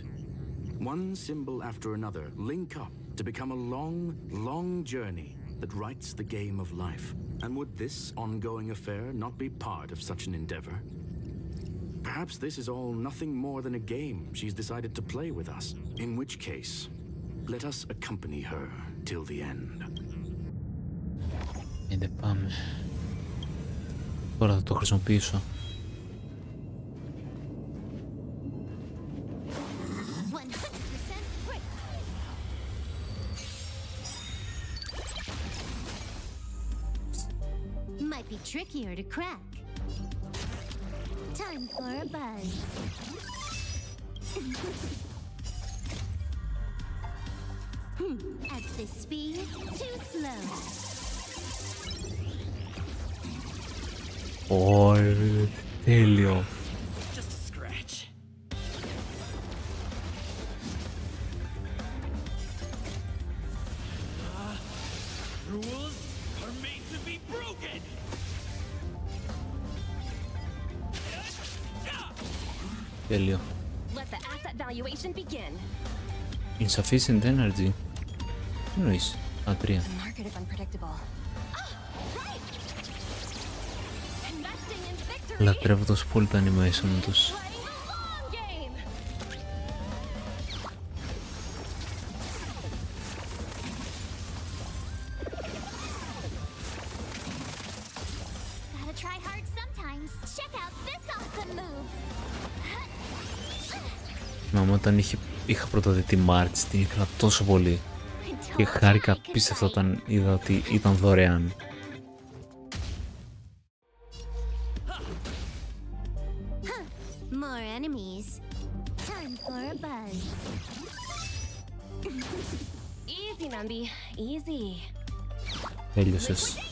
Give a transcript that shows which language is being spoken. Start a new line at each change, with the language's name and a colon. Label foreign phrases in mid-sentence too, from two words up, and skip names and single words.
English: One symbol after another link up to become a long, long journey that writes the game of life. And would this ongoing affair not be part of such an endeavor? Perhaps this is all nothing more than a game she's decided to play with us. In which case, let us accompany her till the end.
Greek: Είδε, πάμε. Τώρα θα το χρησιμοποιήσω.
English: Might be trickier to crack. Time for a buzz. At this speed, too slow.
Greek: Ωρε, τέλειο.
English: Just a scratch. Rules are made to be broken.
Greek: Τέλειο.
English: Let the asset valuation begin. Insufficient energy.
Greek: Τι εννοείς? Α, 3.
English: The market is unpredictable. Investing in victory.
Greek: Λατρεύω τόσο πολύ τα animation τους.
English: Playing the long game. Gotta try hard sometimes. Check out this awesome move.
Greek: Θυμάμαι όταν είχα πρώτα δει τη March, την ήθελα τόσο πολύ και χάρηκα απίστευτα όταν είδα ότι ήταν δωρεάν.
English: More enemies. Time for a buzz. Easy, Nambi. Easy.
Greek: Τέλειωσες.